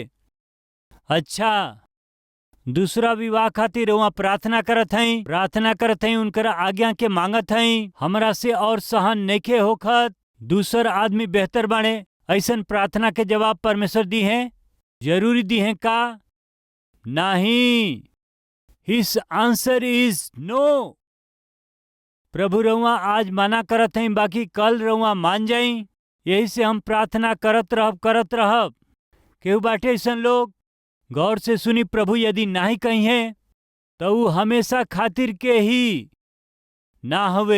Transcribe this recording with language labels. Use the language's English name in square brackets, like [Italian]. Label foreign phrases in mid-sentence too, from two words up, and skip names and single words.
[Bhojpuri] अच्छा, दूसरा विवाह खातिर रउआ प्रार्थना करत हई, उनकर आज्ञा के मांगत हई। हमरा से और सहन नइखे होखत, दूसर आदमी बेहतर बाणे। ऐसन प्रार्थना के जवाब परमेश्वर दिहे, जरूरी दिहे का? [English] नहीं। his answer is no. [Bhojpuri] प्रभु रउआ आज मना करत हई, बाकी कल रउआ मान जाई। यही से हम प्रार्थना करत रहब। केहू बाटे ऐसन लोग, गौर से सुनी, प्रभु यदि नाही कही है तो वो हमेशा खातिर के ही ना हवे।